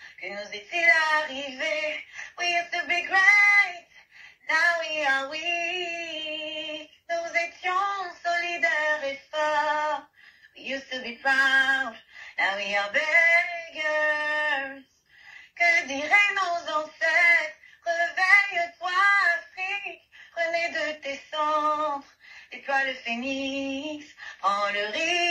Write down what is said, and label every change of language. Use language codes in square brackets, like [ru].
[fr] Que nous est-il arrivé? [en] We used to be great, now we are weak. [fr] Nous étions solidaires et forts. [en] We used to be proud, now we are beggars. [fr] Que diraient nos ancêtres? Réveille-toi, Afrique, renais de tes cendres. Étoile phénix, prends le risque.